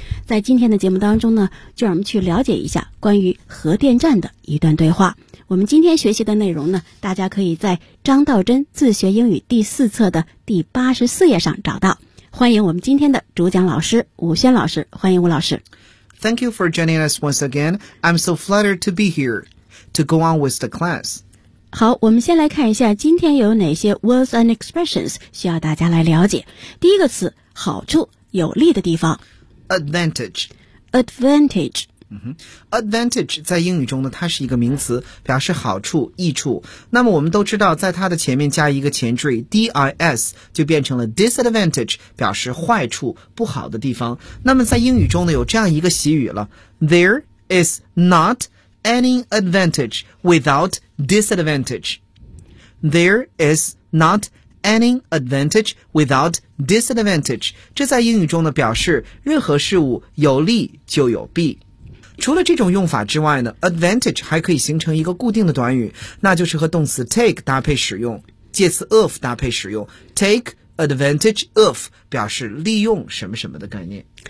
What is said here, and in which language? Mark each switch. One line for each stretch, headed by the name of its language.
Chinese: 在今天的节目当中呢，就让我们去了解一下关于核电站的一段对话。我们今天学习的内容呢，大家可以在张道真自学英语第四册的第84页上找到。欢迎我们今天的主讲老师吴轩老师，欢迎吴老师。
English: Thank you for joining us once again. I'm so flattered to be here to go on with the class.
Chinese: 好，我们先来看一下今天有哪些
English: words and expressions
Chinese: 需要大家来了解。第一个词，好处，有利的地方。
English: Advantage. Advantage.
Chinese: Advantage 在英语中呢，它是一个名词，表示好处、益处。那么我们都知道，在它的前面加一个前缀 dis， 就变成了 disadvantage， 表示坏处、不好的地方。那么在英语中呢，有这样一个习语了 ：
English: There is not any advantage without disadvantage. There is not any advantage without disadvantage.
Chinese: 这在英语中呢，表示任何事物有利就有弊。除了这种用法之外呢 ，advantage 还可以形成一个固定的短语，那就是和动词 take 搭配使用，介词 of 搭配使用 ，take advantage of 表示利用什么什么的概念。